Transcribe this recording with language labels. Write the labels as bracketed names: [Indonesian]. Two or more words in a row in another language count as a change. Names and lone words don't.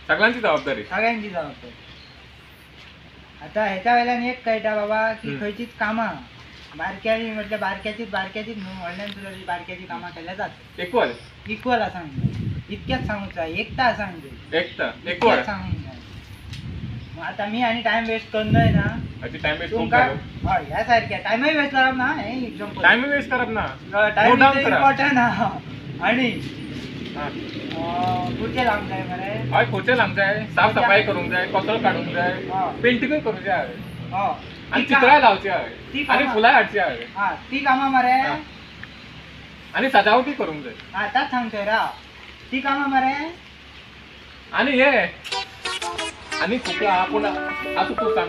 [Konkani] सगळ्यांची जबाबदारी सगळ्यांची जबाबदारी आता ह्याच्या वेळेला एक कळटा बाबा की हम्म. खंयचीच कामां बारक्याची म्हटल्या बारक्याचीच न्हू ऑनलाईन सुद्धा बारक्याची कामां केल्या जातात इक्वल इक्वल आसा म्हणजे इतक्याच सांगूच जाय एकटा आसा म्हणजे इक्वल इतक्याच सांगूक जाय मग आता मी आणि [English] time waste [Konkani] करनय ना अशी [English] time waste [Konkani] खूप तुमका झालो हय ह्या सारख्या [English] timey waste [Konkani] करप ना हे एक्झाम्पल [English] time waste [Konkani] करत ना टाइम [English] No doubt करा. [Konkani] इम्पॉर्टंट हा आणि हा. पुढचे लांब जाय मरे हय खोचे लावूंक जाय साफ सफाई करूंक जाय कचरो काडूंक जाय हा. पेंटिंगूय करूंक जाय हो आणि ती चित्रां लावची ती हय कामां- आणि फुलां हाडची हय हा ती कामां मरे हा. आणि सजावटी करूंक जाय हा ताच सांगतोय रा ती कामां मरे आणि हे आणि खूप पूण आतां तूं सांग